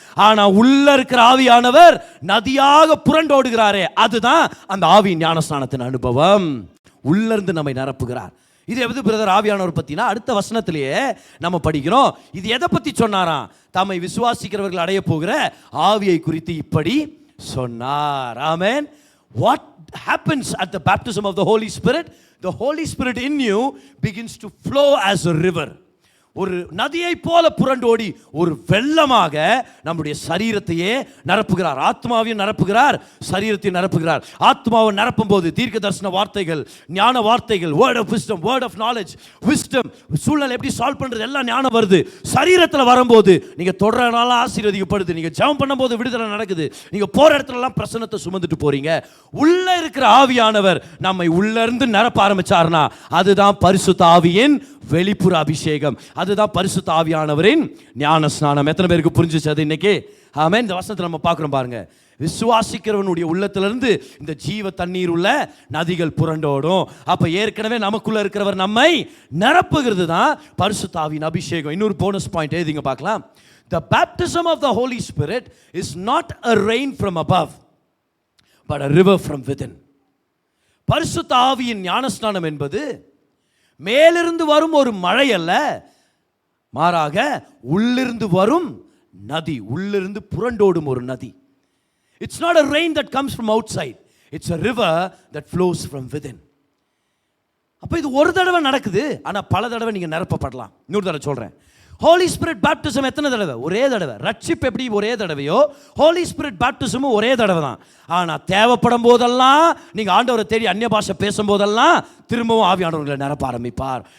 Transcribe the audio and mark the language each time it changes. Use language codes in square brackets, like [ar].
[ta] ஆனா உள்ள இருக்கிற ஆவியானவர் நதியாக புரண்டோடுகிறாரே, அதுதான் அந்த ஆவியின் ஞானஸ்நானத்தின் அனுபவம். உள்ள இருந்து நம்மை நிரப்புகிறார். இது எது பிரதர் ஆவியானவர் பத்தினா, அடுத்த வசனத்திலேயே நம்ம படிக்கிறோம். இது எதை பத்தி சொன்னாராம்? தம்மை விசுவாசிக்கிறவர்கள் அடைய போகிற ஆவியை குறித்து இப்படி சொன்னார். ஆமென். [en] What happens at the baptism of the Holy Spirit? The Holy Spirit in you begins to flow as a river. [ta] ஒரு நதியை போல புரண்டோடி ஒரு வெள்ளமாக நம்முடைய சரீரத்தையே நிரப்புகிறார். ஆத்மாவையும் நிரப்புகிறார், சரீரத்தையும் நிரப்புகிறார். ஆத்மாவை நிரப்பும் போது தீர்க்க தரிசன வார்த்தைகள், ஞான வார்த்தைகள், [en] word of wisdom, word of knowledge, [ta] wisdom, சூழ்நிலை எப்படி சால்வ் பண்றது எல்லாம் ஞானம் வருது. சரீரத்தில் வரும்போது நீங்க தொடர்றனால ஆசீர்வதிக்கப்படுது, நீங்க ஜெபம் பண்ணும்போது விடுதலை நடக்குது, நீங்க போற இடத்துல எல்லாம் பிரசன்னத்தை சுமந்துட்டு போறீங்க. உள்ள இருக்கிற ஆவியானவர் நம்மை உள்ள இருந்து நிரப்ப ஆரம்பிச்சார்னா அதுதான் பரிசுத்த ஆவியின் வெளிப்புற அபிஷேகம், அதுதான் பரிசுத்த ஆவியானவரின் ஞானஸ்நானம். எத்தனை பேருக்கு புரிஞ்சுச்சு அது இன்னைக்கு? ஆமென். இந்த வசனத்தை நம்ம பார்க்குறோம் பாருங்க. விசுவாசிக்கிறவனுடைய உள்ளத்திலிருந்து இந்த ஜீவ தண்ணீர் உள்ள நதிகள் புரண்டோடும். அப்ப ஏற்கனவே நமக்குள்ள இருக்கிறவர் நம்மை நிரப்புகிறது தான் பரிசுத்த ஆவியின் அபிஷேகம். இன்னொரு போனஸ் பாயிண்ட் எழுதிங்க பார்க்கலாம். [en] The baptism of the Holy Spirit is not a rain from above but a river from within. [ta] பரிசுத்த ஆவியின் ஞானஸ்நானம் என்பது மேலிருந்து வரும் ஒரு மழை அல்ல, மாறாக உள்ளிருந்து வரும் நதி, உள்ளிருந்து புரண்டோடும் ஒரு நதி. [en] It's not a rain that comes from outside, it's a river that flows from within. [ta] அப்ப இது ஒரு தடவை நடக்குது, ஆனா பல தடவை நீங்க நிரப்பப்படலாம். இன்னொரு தடவை சொல்றேன். ஹோலி ஸ்பிரிட் பேப்டிசம் எத்தனை தடவை? ஒரே தடவை. ரட்சிப்பு எப்படி ஒரே தடவையோ, ஹோலி ஸ்பிரிட் பேப்டிசமும் ஒரே தடவை தான். ஆனால் தேவைப்படும் போதெல்லாம் நீங்கள் ஆண்டவரை தேடி அந்நிய பாஷை பேசும்போதெல்லாம் திரும்பவும் ஆவியானவர்களை நிரப்ப ஆரம்பிப்பார்.